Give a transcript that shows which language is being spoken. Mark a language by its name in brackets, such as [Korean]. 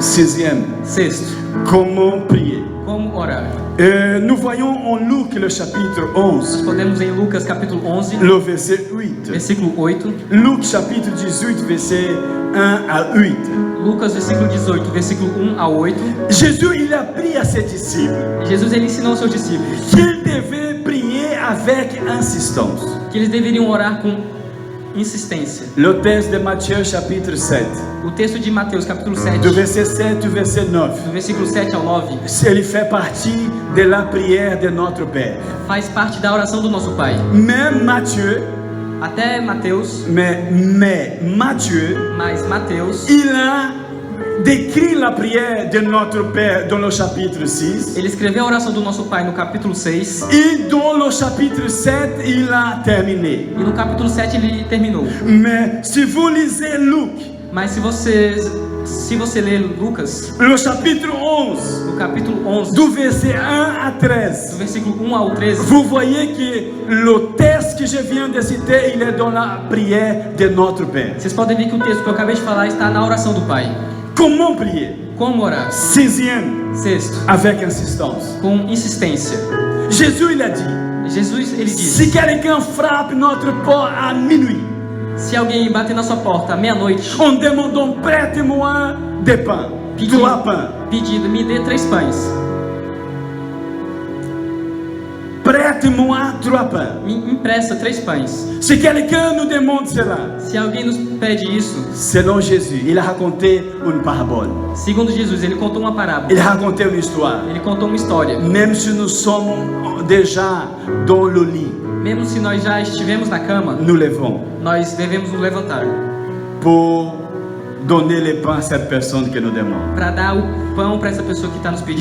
[French] Sixième, [Portuguese] Sexto, [French] comment prier? [Portuguese] como orar? [French] Nous voyons en Luc le chapitre [Portuguese] Nós [French] 11, [Portuguese] podemos em Lucas capítulo 11, [French] le verset 8. [Portuguese] versículo 8, [French] Luc chapitre 18, verset 1 à 8. [Portuguese] Lucas versículo 18, versículo 1 a 8. [French] Jésus, il a appris à ses disciples [Portuguese] Jesus ele ensinou aos seus discípulos [French] qu'ils devaient prier avec insistance. [Portuguese] que eles deveriam orar com insistência. [French] Le texte de Matthieu chapitre 7, [Portuguese] O texto de Mateus capítulo 7, [French] du verset 7 au verset 9, [Portuguese] do versículo 7 ao 9, [French] il fait partie de la prière de notre Père. [Portuguese] faz parte da oração do nosso Pai. [French] Même Matthieu, [Portuguese] Até Mateus, [French] mais Matthieu, [Portuguese] mas Mateus, [French] il a décrit la prière de notre Père dans le chapitre 6. [Portuguese] ele escreveu a oração do nosso Pai no capítulo 6, [French] Et dans le chapitre 7, il a terminé. [Portuguese] e no capítulo 7 ele terminou. [French] Mais si vous lisez Luc, [Portuguese] Mas se você ler Lucas, [French] le chapitre 11, [Portuguese] no capítulo 11, [French] du verset 1 à [Portuguese] do [French] 13, [Portuguese] versículo 1 ao 13, [French] vous voyez que le texte que je viens de citer, il est dans la prière de notre Père. [Portuguese] vocês podem ver que o texto que eu acabei de falar está na oração do Pai. [French] Comment prier? [Portuguese] Como orar? [French] Sixième, [Portuguese] Sexto, [French] avec insistance. [Portuguese] com insistência. [French] Jésus, il a dit, [Portuguese] Jesus ele [French] si [Portuguese] disse: [French] quelqu'un frappe notre porte à minuit, [Portuguese] se alguém bater na sua porta à meia-noite, [French] en demandant prête-moi des pains, trois pains, [Portuguese] pedindo, me dê 3 pães, [French] prête-moi trois pains. [Portuguese] me empresta 3 pães. [French] Si quelqu'un nous demande cela, [Portuguese] Se alguém nos pede isso, [French] selon Jésus, il a raconté une parabole, [Portuguese] segundo Jesus, ele contou uma parábola, [French] il a raconté une histoire. [Portuguese] ele contou uma história. [French] Même si nous sommes déjà dans le lit, [Portuguese] Mesmo se nós já estivemos na cama, [French] nous levons [Portuguese] nós devemos nos levantar [French] pour donner les pains à cette personne qui nous demande. [Portuguese] para dar o pão para essa pessoa que está nos pedindo.